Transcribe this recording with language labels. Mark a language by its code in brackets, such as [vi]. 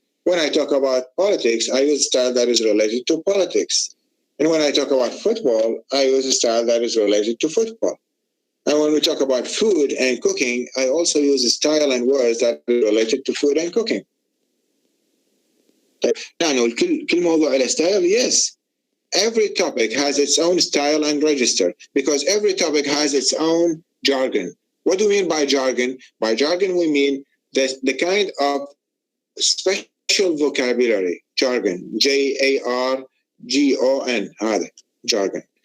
[en] When I talk about politics, I use a style that is related to politics. And when I talk about football, I use a style that is related to football. And when we talk about food and cooking, I also use a style and words that are related to food and cooking. [ar] يعني كل موضوع له style, yes. [en] Every topic has its own style and register because every topic has its own jargon. What do we mean by jargon? By jargon, we mean the kind of special vocabulary, jargon, Jargon, هذا jargon.